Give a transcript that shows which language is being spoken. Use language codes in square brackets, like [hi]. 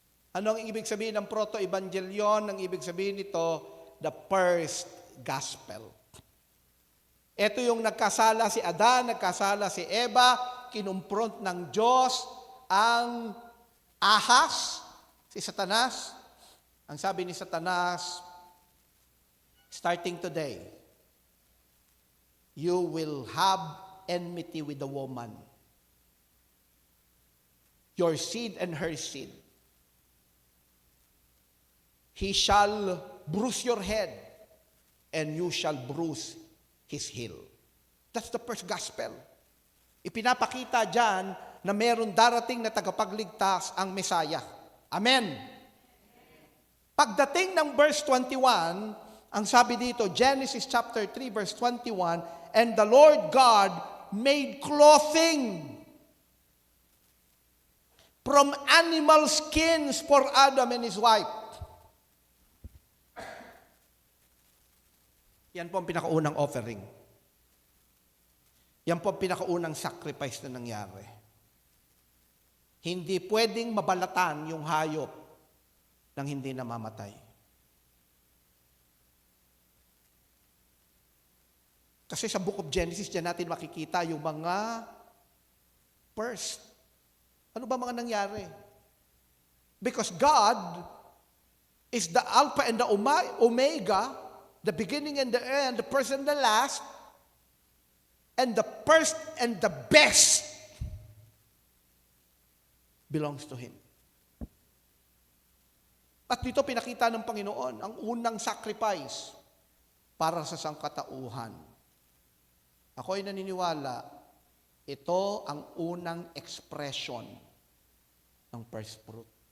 [tl] Ano ang ibig sabihin ng proto-evangelion? Ang ibig sabihin nito, [en] the first gospel. [tl] Ito yung nagkasala si Adan, nagkasala si Eva, kinumpront ng Diyos ang ahas, si Satanas. Ang sabi ni Satanas, [en] starting today, you will have enmity with the woman. Your seed and her seed. He shall bruise your head, and you shall bruise his heel. That's the first gospel. [tl] Ipinapakita dyan na meron darating na tagapagligtas ang Mesaya. Amen. Pagdating ng verse 21, ang sabi dito, [en] Genesis chapter 3 verse 21, and the Lord God made clothing from animal skins for Adam and his wife. [tl] Yan po ang pinakaunang offering. Yan po ang pinakaunang sacrifice na nangyari. Hindi pwedeng mabalatan yung hayop nang hindi namamatay. Kasi sa Book of Genesis, dyan natin makikita yung mga first. Ano ba mga nangyari? [en] Because God is the Alpha and the Omega, the beginning and the end, the first and the last, and the first and the best belongs to Him. [tl] At dito pinakita ng Panginoon ang unang sacrifice para sa sangkatauhan. Ako ay naniniwala, ito ang unang expression ng first fruit.